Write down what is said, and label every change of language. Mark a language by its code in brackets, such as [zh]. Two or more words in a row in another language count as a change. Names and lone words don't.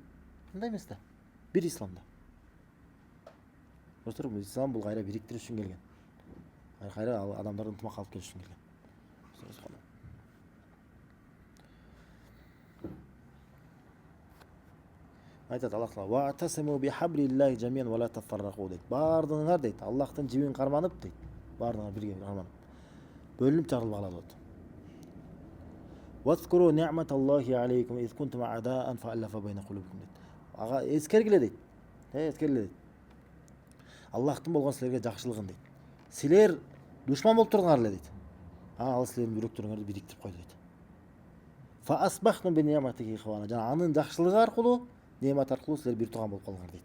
[ky] Мындай эмес да. Бир исламда. Көрсөтөрбү? Ислам бул кайра бириктириш үчүн келген. Кайра адамдарды ынтымакка алып келиш үчүн келген. Айтат Аллах таала: [ar] "واعتصموا بحبل الله جميعا ولا تفرقوا" дейт. [ky] Бардыңар дейт, Аллахтын жибин карманып дейт. Бардыңар бирге карманып. Бөлүнүп жарылып алалы дейт. [ar] "واذكروا نعمة الله عليكم إذ كنتم أعداء فألف بين قلوبكم" дейт. [ky] Ага эскергиле дейт. Эскергиле дейт. Аллахтын болгон силерге жакшылыгын дейт. Силер душман болуп турган эле дейт. Ал силердин жүрөктөрүңөрдү бириктирип койду дейт. [ar] فأصبحتم بنعمته إخوانا. [ky] Жана анын жакшылыгы аркылуу, немат аркылуу силер бир тууган болуп калдыңар дейт.